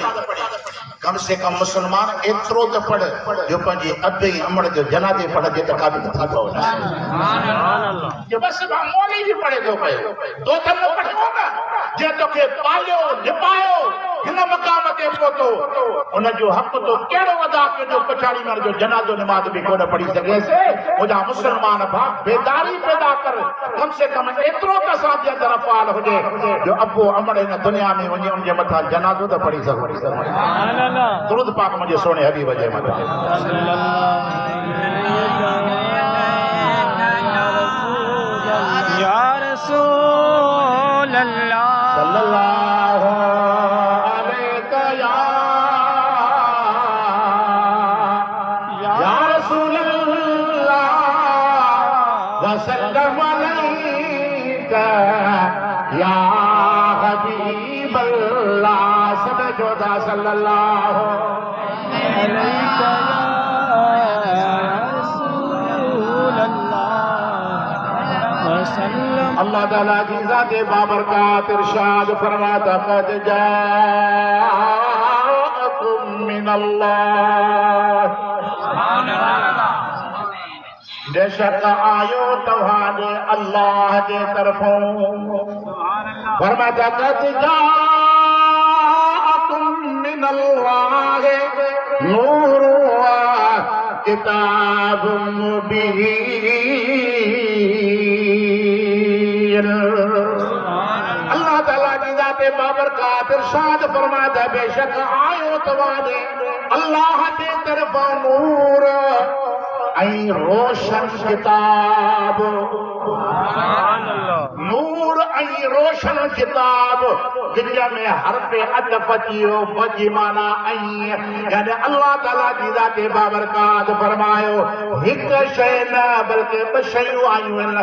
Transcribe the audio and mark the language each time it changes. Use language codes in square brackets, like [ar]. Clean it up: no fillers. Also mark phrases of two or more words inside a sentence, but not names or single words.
[sd] कम से कम मुसलमान एतिरो त पढ़ जो पंहिंजे अबे अमड़ जो जनाज़े पढ़जे त क़ाबिल थी पओ जो बस मौलवी बि पढ़े थो पियो तो त न पढ़ो न जे तोखे पालियो निभायो हिन मक़ाम ते पहुतो उन जो हक़ तो कहिड़ो अदा कयो जो पछाड़ी माण्हू जो जनाज़ो नमाज़ बि कोन पढ़ी सघेसि मुंहिंजा मुसलमान भाउ बेदारी पैदा कर कम से कम एतिरो त असांजे अंदरि अफ़ाल हुजे जो अबो अमड़ हिन दुनिया में वञी उनजे मथां जनाज़ो त पढ़ी सघो दुरूद पाक मुंहिंजे सोने हबीब जे मथां [ar] يا رسول الله صلى الله عليه يا رسول الله وسلم عليك يا حبيب الله सब जोदा صلى الله عليك [sd] अल्लाह ताला की ज़ाते बाबरकात इरशाद फरमाता क़द [ar] جاءكم من الله [sd] बेशक आयो तव्हांजे अल्लाह जे तरफ़ों फरमाता [ar] قد جاءكم من الله نور وكتاب مبين. [sd] अल्लाह ताला जी जाते बाबरकात इरशाद फरमाता बेशक आयो तवाने अल्लाह दे तरफ नूर ऐं रोशन किताब, नूर ऐं रोशन किताब जिन में हर्फ अदफ थियो वजी माना ऐं यानी अल्लाह ताला जी जाते बाबरकात फरमायो हिक शय न बल्कि ॿ शयूं आयूं आहिनि।